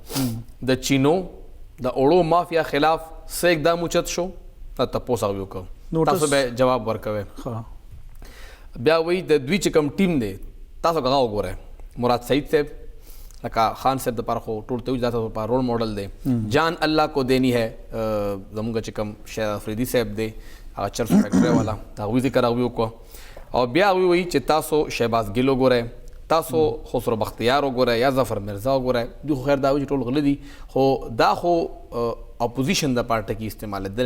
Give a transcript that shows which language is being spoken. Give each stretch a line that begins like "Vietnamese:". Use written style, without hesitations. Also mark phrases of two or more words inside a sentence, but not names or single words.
Pashto: د چینو د اوړو مافیا خلاف څه اقدام اوچت شو؟ تپوس هغوی وکړو، تاسو به جواب ورکوئ. بیا وایي د دوی چې کوم ټیم دی تاسو هغه وګورئ، مراد سعید صاحب لکه خان صاحب دپاره خو ټول ته وایي دا تاسو لپاره
English: role model
Pashto: دی.
Urdu: جان الله کو دینی ہے
Pashto: زموږ چې کوم شاید افریدي صاحب دی هغه چرس فیکټرۍ والا، د هغوی ذکر هغوی وکړو. او بیا هغوی وایي چې تاسو شهباز ګیل وګورئ، تاسو خسرو بختیار وګورئ یا ظفر مرزا وګورئ. دوی خو خیر دا وایي چې ټول غله دي، خو دا خو اپوزیشن د پارټۍ کې استعمالېدل.